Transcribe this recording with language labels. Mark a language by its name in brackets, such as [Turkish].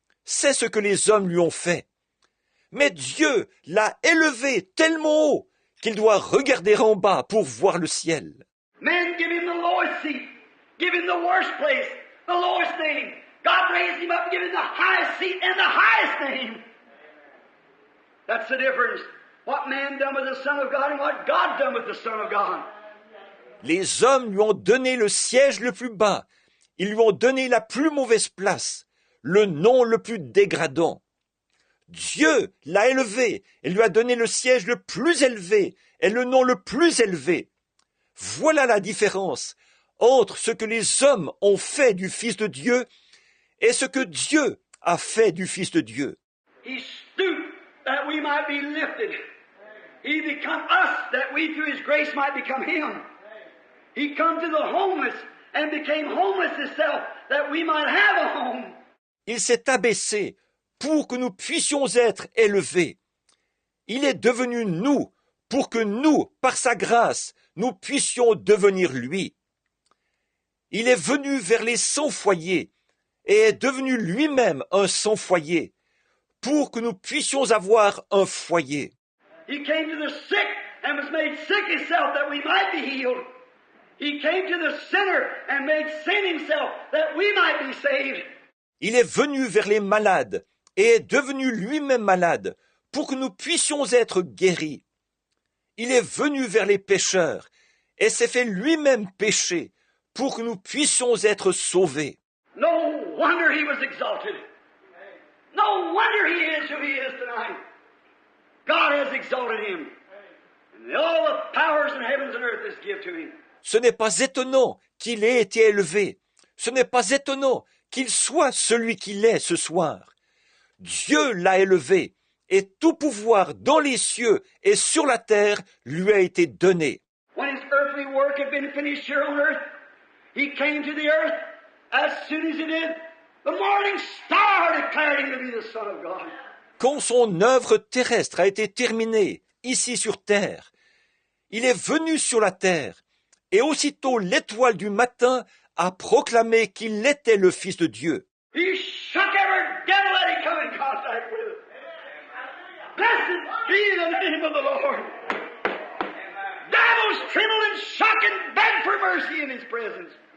[French] c'est ce que les hommes lui ont fait. Mais Dieu l'a élevé tellement haut qu'il doit regarder en bas pour voir le ciel. [English] Men give him the lowest seat, give him the worst place, the lowest name. God raised him up and gave him the highest seat and the highest name. That's the difference. What man done with the Son of God and what God done with the Son of God. [French] Les hommes lui ont donné le siège le plus bas. Ils lui ont donné la plus mauvaise place, le nom le plus dégradant. Dieu l'a élevé et lui a donné le siège le plus élevé et le nom le plus élevé. Voilà la différence entre ce que les hommes ont fait du Fils de Dieu et ce que Dieu a fait du Fils de Dieu. [English] He stooped that we might be lifted. He become us that we through His grace might become Him. He come to the homeless and became homeless Himself that we might have a home. [French] Il s'est abaissé pour que nous puissions être élevés. Il est devenu nous pour que nous, par sa grâce, nous puissions devenir lui. Il est venu vers les sans-foyers et est devenu lui-même un sans-foyer pour que nous puissions avoir un foyer. [English] He came to the sick and was made sick Himself that we might be healed. He came to the sinner and made sin Himself that we might be saved. [French] Il est venu vers les malades et est devenu lui-même malade pour que nous puissions être guéris. Il est venu vers les pécheurs et s'est fait lui-même pécher pour que nous puissions être sauvés. [English] No wonder He was exalted. No wonder He is who He is tonight. God has exalted Him. And all the powers in heavens and earth is given to Him. [French] Ce n'est pas étonnant qu'il ait été élevé. Ce n'est pas étonnant qu'il soit celui qu'il est ce soir. Dieu l'a élevé et tout pouvoir dans les cieux et sur la terre lui a été donné. [English] When His earthly work had been finished here on earth, He came to the earth. As soon as He did, the morning star declared Him to be the Son of God. [French] Quand son œuvre terrestre a été terminée ici sur terre, il est venu sur la terre et aussitôt l'étoile du matin a proclamé qu'il était le Fils de Dieu. [English] He shook every devil that He come in contact with. Blessed be the name of the Lord. Devils trembled and shook and begged for mercy in His presence.